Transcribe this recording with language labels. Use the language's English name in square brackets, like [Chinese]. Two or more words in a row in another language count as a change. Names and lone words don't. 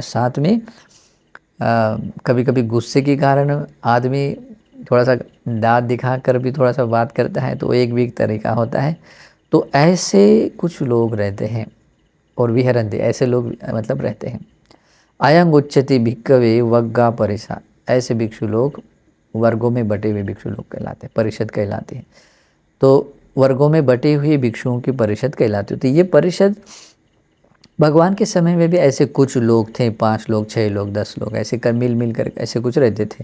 [Hindi] साथ में कभी कभी गुस्से के कारण आदमी थोड़ा सा दांत दिखाकर भी थोड़ा सा बात करता है, तो एक भी एक तरीका होता है। तो ऐसे कुछ लोग रहते हैं और विहरन्ति, ऐसे लोग मतलब रहते हैं। [Pali] अयंग उच्चति भिक्खवे वग्गा परिषा। [Hindi] ऐसे भिक्षु लोग वर्गों में बटे हुए भिक्षु लोग कहलाते हैं, परिषद कहलाती है। तो वर्गों में बटे हुए भिक्षुओं की परिषद कहलाती है। तो ये परिषद भगवान के समय में भी ऐसे कुछ लोग थे, 5 लोग, 6 लोग, 10 लोग, ऐसे कर मिल कर ऐसे कुछ रहते थे।